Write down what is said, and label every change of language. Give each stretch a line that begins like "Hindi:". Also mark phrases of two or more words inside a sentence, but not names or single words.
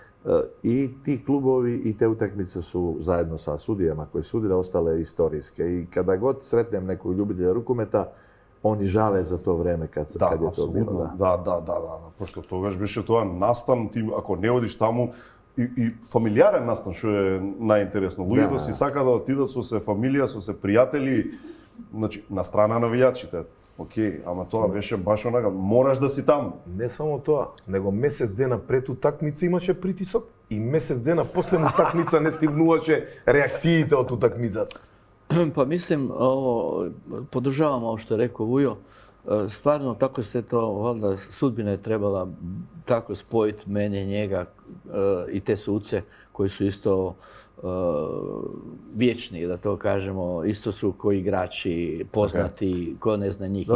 Serbian: i ti klubovi i te utakmice su zajedno sa sudijama koji sudile ostale istorijske i kada god sretnem nekog ljubitelja rukometa, oni žale za to vreme kad je to bilo.
Macedonian: Да. Пошто тогаш беше тоа настан, ти ако не одиш таму и фамилиарен настан, што е најинтересно. Луѓето си сака да отидат со се фамилија, со се пријатели, значи на страна навијачите. Океј, ама тоа беше баш онака, мораш да си таму. Не само тоа, него месец дена пред утакмица имаше притисок и месец дена после утакмица не стигнуваше реакциите од утакмицата.
Serbian: Pa mislim, podržavam ovo što je rekao Vujo.
Croatian: Stvarno, tako se to, valjda, sudbina je trebala tako spojiti mene, njega i te suce koji su isto vječni, da to kažemo, isto su koji igrači, poznati, ko ne zna njih.